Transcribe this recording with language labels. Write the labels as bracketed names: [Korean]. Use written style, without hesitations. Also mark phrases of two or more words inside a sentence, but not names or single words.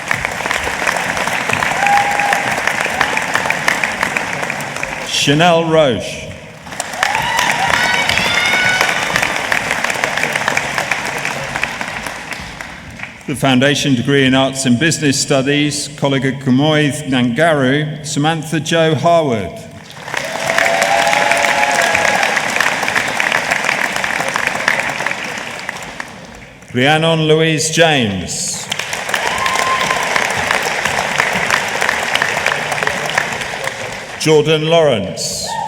[English] Chanel Roche. The Foundation Degree in Arts and Business Studies, Coleg Cymoedd Nangaru, Samantha Jo Harwood. Rhiannon Louise James. Jordan Lawrence.